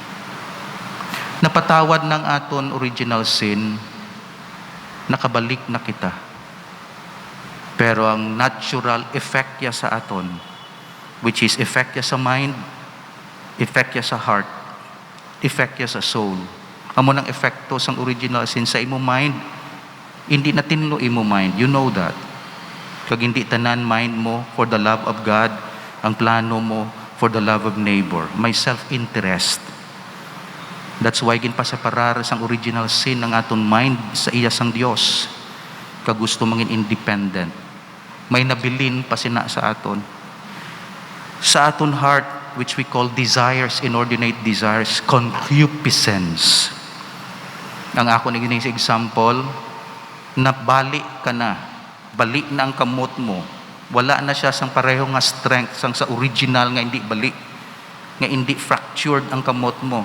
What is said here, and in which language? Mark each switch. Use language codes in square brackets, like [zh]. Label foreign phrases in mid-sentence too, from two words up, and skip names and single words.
[hil] Napatawad ng aton [en] original sin, [hil] nakabalik na kita. Pero ang [en] natural effect [hil] niya sa aton, [en] which is effect [hil] niya sa [en] mind, effect [hil] niya sa [en] heart, effect [hil] niya sa [en] soul. [hil] Amo ng epekto sang [en] original sin [hil] sa imo mind, hindi na tinlo imo mind. [en] You know that. [hil] Kag hindi tanan mind mo [en] for the love of God, [hil] ang plano mo [en] for the love of neighbor. [hil] May self-interest. [en] That's why [hil] ginpaseparar sang [en] original sin [hil] ng aton mind sa iya sang Dios. Kag gusto mangin independent. May nabilin pa sina sa aton. Sa aton [en] heart, which we call desires, inordinate desires, concupiscence. [hil] Ang ako naging example, nabali ka na, balik na ang kamot mo, wala na siya sang pareho nga strength, sang sa original nga hindi balik, nga hindi fractured ang kamot mo.